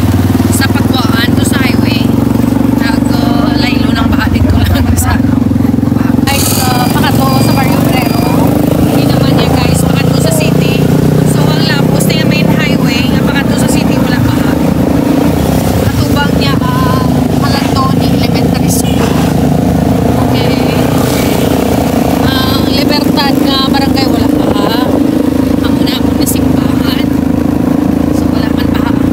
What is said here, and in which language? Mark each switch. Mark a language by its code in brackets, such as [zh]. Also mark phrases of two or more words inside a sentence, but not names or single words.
[hil] Sa pagkuhaan ko sa highway. Nag-laylo ng baha dito lang sa guys, pakato sa Barrio Obrero. Hindi naman niya guys, pakato sa city. So ang lapos na yung [en] main highway, [hil] nga pakato sa city wala baha. Katubang niya ang Halandoni Elementary School. Okay. Ang Libertad nga barangay wala baha. Ang una-una na simbahan. So wala man baha.